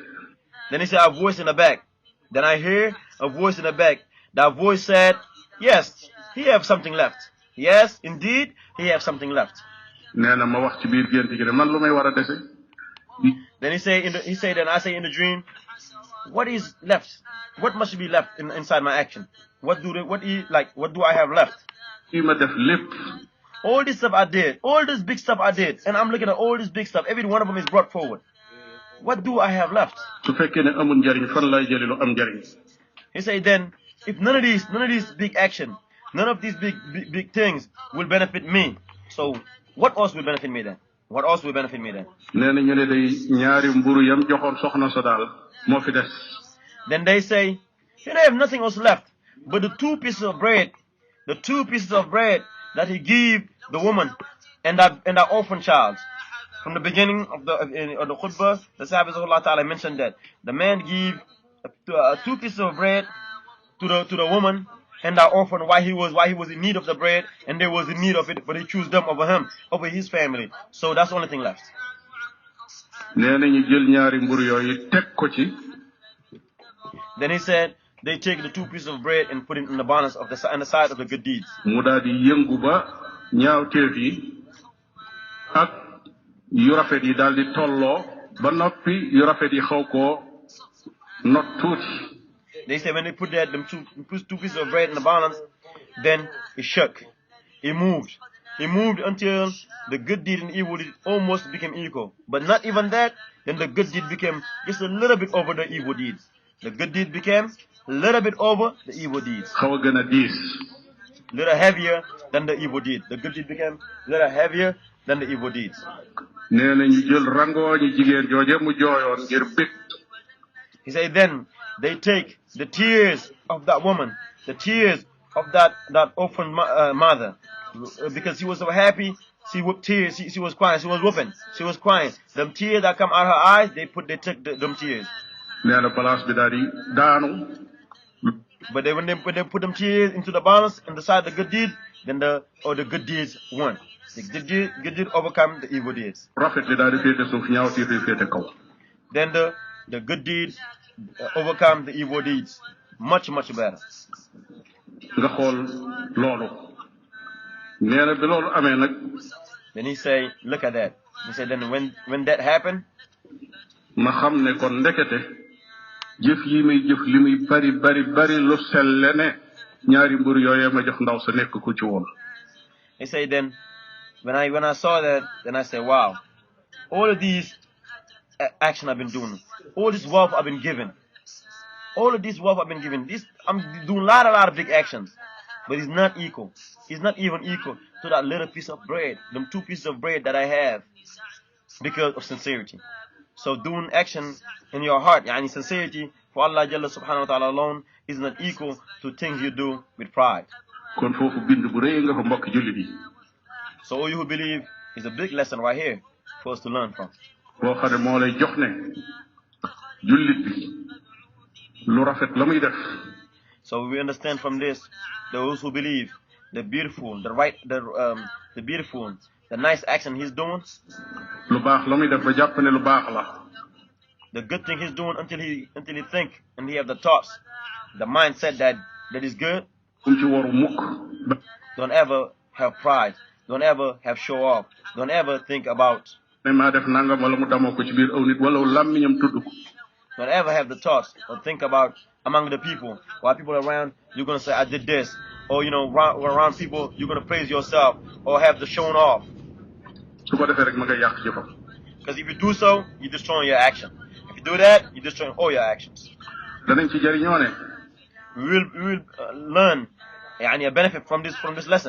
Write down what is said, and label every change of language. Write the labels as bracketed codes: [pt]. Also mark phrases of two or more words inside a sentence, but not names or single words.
[en] Then he said a voice in the back. Then I hear a voice in the back. That voice said, yes, he have something left. Yes, indeed, he have something left. [wo] nee na ma wax ci biir gént gi de man lu may war a dese. [en] Then he say then I say in the dream, what is left? What must be left inside my action? What do I have left? [wo] kii ma def lépp. [en] All this stuff I did, all this big stuff I did, and I'm looking at all this big stuff. Every one of them is brought forward. What do I have left? [wo] su fekkee ne amul njariñ fan lay jëlee lu am njariñ. [en] He say then, if none of these big action, none of these big things will benefit me, so what else will benefit me then? What else will benefit me then? [wo] nee na ñu ne day ñaari mburu yam joxoon soxna sa daal moo fi des. [en] Then they say, you have nothing else left but the two pieces of bread that he gave the woman and that orphan child. From the beginning of the khutbah, the Sahabas of [ar] الله تعالى [en] mentioned that the man gave two pieces of bread to the woman and that orphan why he was in need of the bread and they was in need of it, but he chose them over his family. So that's the only thing left. [wo] nee na ñu jël ñaari mburu yooyu teg ko ci. [en] Then he said they take the two pieces of bread and put it in the balance on the side of the good deeds. [wo] mu daal di yëngu ba ñaawteef yi ak yu rafet yi daal di tolloo ba noppi yu rafet yi xaw koo not tuuti. [en] They say when they put them two pieces of bread in the balance, then it shook. It moved. It moved until the good deed and evil deed almost became equal. But not even that, then the good deed became just a little bit over the evil deeds. The good deed became a little bit over the evil deeds. [wo] xaw a gën a diis. [en] Little heavier than the evil deed. The good deed became a little heavier than the evil deeds. [wo] nee na ñu jël rangooñi jigéen jooje mu jooyoon ngir bég. [en] He said then they take the tears of that woman, the tears of that orphan mother, because she was so happy. She whooped tears. She was crying. She was whooping. She was crying. Them tears that come out of her eyes, they took them tears. [wo] nee na place bi daal di daanu. [en] But when they put them tears into the balance and decide the good deed, then the good deeds won. The good deed overcome the evil deeds. [wo] rafet li daal di féete suuf ñaawteef yi féete kaw. [en] Then the good deeds overcome the evil deeds. Much better. [wo] nga xool loolu. nee na bi loolu amee nag. [en] Then he say, look at that. He said then when that happened, [wo] ma xam ne kon ndekete jëf yi muy jëf li muy bari lu selle ne ñaari mburu yooyee ma jox ndaw sa nekk ku ci woon. [en] He say then when I saw that, then I said, wow, all of these action I've been doing, all this wealth I've been given, this I'm doing a lot of big actions, but it's not equal. It's not even equal to that little piece of bread, them two pieces of bread that I have, because of sincerity. So doing action in your heart, yani sincerity for [ar] الله جل سبحانه وتعالى [en] alone, is not equal to things you do with pride. [wo] kon foofu bind bu rëy nga fa mbokk jullit yi. [en] So all you who believe is a big lesson right here for us to learn from. [wo] boo xam ne moo lay jox ne jullit bi lu rafet la muy def. [en] So we understand from this, those who believe the beautiful, the beautiful, the nice action he's doing. [wo] Lu baax la muy def ba jàpp ne lu baax la. [en] The good thing he's doing until he think and he have the thoughts, the mindset that is good. [wo] Ci waru mukk. [en] Don't ever have pride. Don't ever have show off. Don't ever think about. [wo] Ne maa def nangam wala mu damoo ko ci biir aw nit wala làmmiñam tudd ko. [en] Don't ever have the thoughts or think about among the people. While people are around, you're going to say, I did this. Or, around people, you're going to praise yourself or have the showing off. Because if you do so, you're destroying your action. If you do that, you're destroying all your actions. We will learn a benefit from this lesson.